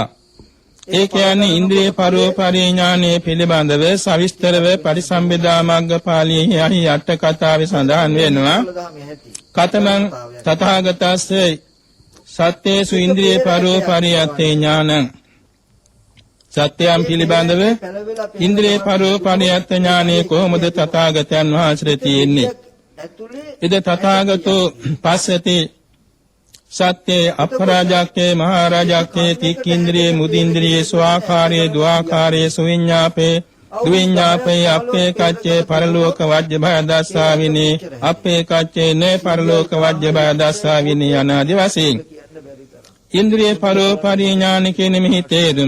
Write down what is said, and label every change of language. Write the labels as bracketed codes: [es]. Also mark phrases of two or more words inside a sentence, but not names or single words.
[si] ඒ කියන්නේ ඉන්ද්‍රිය පරෝපරිඥානයේ පිළිබඳව සවිස්තරව පරිසම්බිදා මග්ගපාළියේ යහි අට කතාවේ සඳහන් වෙනවා. දහමේ ඇති [pi] කතමං තථාගතස්ස සත්‍යේසු ඉන්ද්‍රිය පරෝපරියත්තේ ඥානං. [si] සත්‍යයන් පිළිබඳව ඉන්ද්‍රිය පරෝපරියත්ත ඥානයේ කොහොමද තථාගතයන් වහන්සේ තියෙන්නේ? ඇතුලේ [pi] ඉද තථාගතෝ පස්සති සත්‍යේ අපරාජක්කේ මහරජක්කේ තික්ඛින්ද්‍රියේ මුදින්ද්‍රියේ ස්වාකාරයේ ද්වාකාරයේ සුවිඤ්ඤාපේ දුවිඤ්ඤාපේ අපේ කච්චේ පරලෝක වජ්ජ භය දස්සාවිනේ අපේ කච්චේ නේ පරලෝක වජ්ජ භය දස්සාවිනේ [si] අනාදි වශයෙන් ඉන්ද්‍රිය පරෝපරිඥාන කියන මෙහි තේරුම